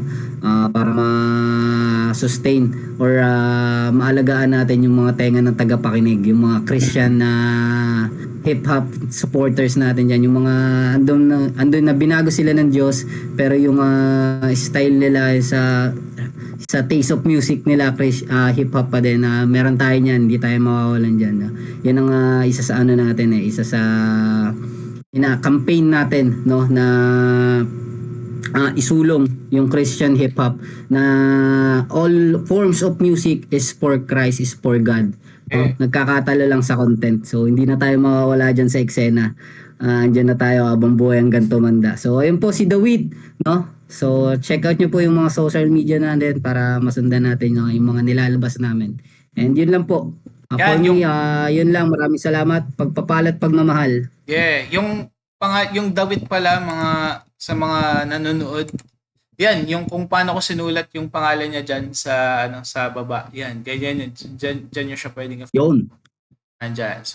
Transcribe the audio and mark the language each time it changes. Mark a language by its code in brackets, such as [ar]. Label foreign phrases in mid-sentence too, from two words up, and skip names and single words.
[tl] Para ma-sustain or maalagaan natin yung mga tenga ng tagapakinig, yung mga Christian na [en] hip-hop supporters [tl] natin dyan, yung mga andun na binago sila ng Diyos, pero yung style nila sa [en] taste of music [tl] nila, [en] hip hop [tl] pa din. Meron tayo niyan, hindi tayo mawawalan diyan. Yan ang isa sa ano natin isa sa campaign natin, no, na isulong yung [en] Christian hip hop [tl] na [en] all forms of music is for Christ, is for God. [tl] No? Nagkakatalo lang sa content. So hindi na tayo mawawala diyan sa eksena. Andyan na tayo habang buhay hanggang tumanda. So ayun po si The Weed, no? So [en] check out [tl] nyo po yung mga [en] social media [tl] natin para masundan natin yung mga nilalabas namin. And yun lang po. [en] For me, [tl] yun lang. Maraming salamat. Pagpapalat, pagmamahal. Yeah, yung Dawit pala sa mga nanonood. Yan, yung kung paano ko sinulat yung pangalan niya diyan sa baba. Yan, ganyan yun. Diyan nyo siya pwedeng Yun. Andyan.